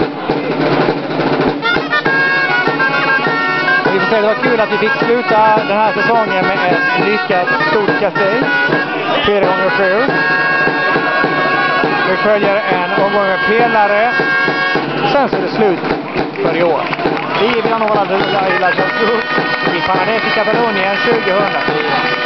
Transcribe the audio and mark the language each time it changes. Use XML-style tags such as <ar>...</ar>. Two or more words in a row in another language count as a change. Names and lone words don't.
<sv>Vi får säga att det var kul att vi fick sluta den här säsongen med ett lyckat stort kastel, 4x7. Vi följer en omgång med pelare. Sen så är det slut för i år. Vi är i Vilanova i La Geltrú i Panadés i Katalonien 2010.</sv>